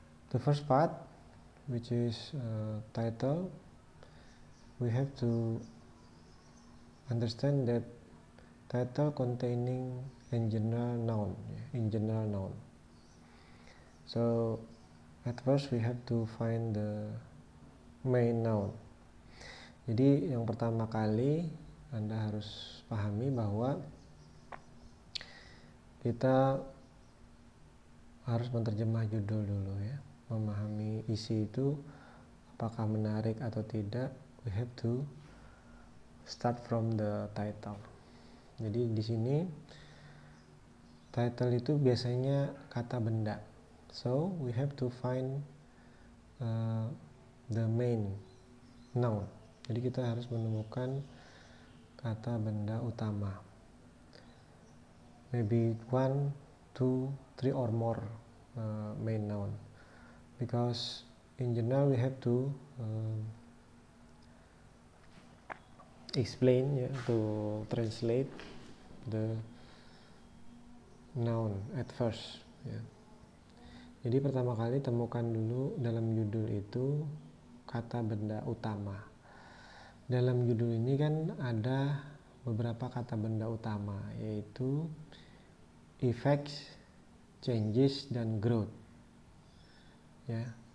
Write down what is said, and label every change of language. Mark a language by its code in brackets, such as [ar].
[en] The first part, which is title, we have to understand that title containing in general noun. So at first we have to find the main noun. [id] Jadi yang pertama kali Anda harus pahami bahwa kita harus menerjemah judul dulu ya. Memahami isi itu apakah menarik atau tidak, [en] we have to start from the title. [id] Jadi di sini title itu biasanya kata benda. [en] So we have to find the main noun. [id] Jadi kita harus menemukan kata benda utama. [en] Maybe 1, 2, 3 or more main noun. Because in general we have to explain to translate the noun at first ya. [id] Jadi pertama kali temukan dulu dalam judul itu kata benda utama. Dalam judul ini kan ada beberapa kata benda utama, yaitu effects, changes, dan growth ya.